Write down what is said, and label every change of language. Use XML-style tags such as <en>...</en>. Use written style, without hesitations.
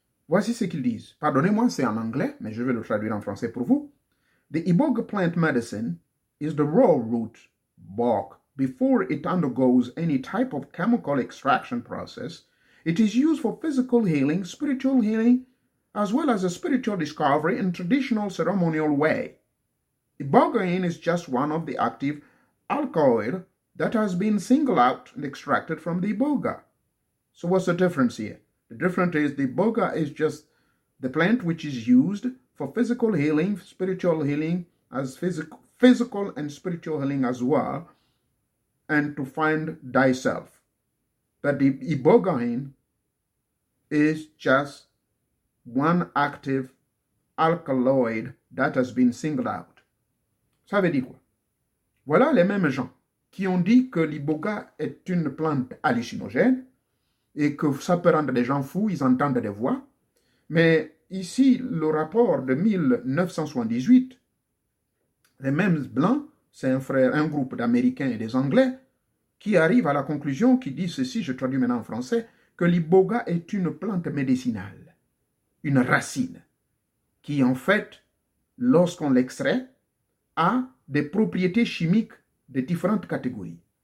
<fr>Voici ce qu'ils disent. Pardonnez-moi, c'est en anglais, mais je vais le traduire en français pour vous.</fr> <en>The Iboga plant medicine is the raw root bark. Before it undergoes any type of chemical extraction process, it is used for physical healing, spiritual healing, as well as a spiritual discovery in traditional ceremonial way. Ibogaine is just one of the active alkaloid that has been singled out and extracted from the Iboga. So what's the difference here? The difference is the Iboga is just the plant which is used for physical healing, spiritual healing, as physical and spiritual healing as well, and to find thyself. But the Ibogaine is just one active alkaloid that has been singled out.</en> <fr>Ça veut dire quoi? Voilà les mêmes gens qui ont dit que l'iboga est une plante hallucinogène et que ça peut rendre les gens fous, ils entendent des voix. Mais ici, le rapport de 1978, les mêmes blancs, c'est un groupe d'Américains et des Anglais qui arrivent à la conclusion, qui disent ceci, je traduis maintenant en français, que l'iboga est une plante médicinale, une racine, qui en fait, lorsqu'on l'extrait, a des propriétés chimiques de différentes catégories.</fr>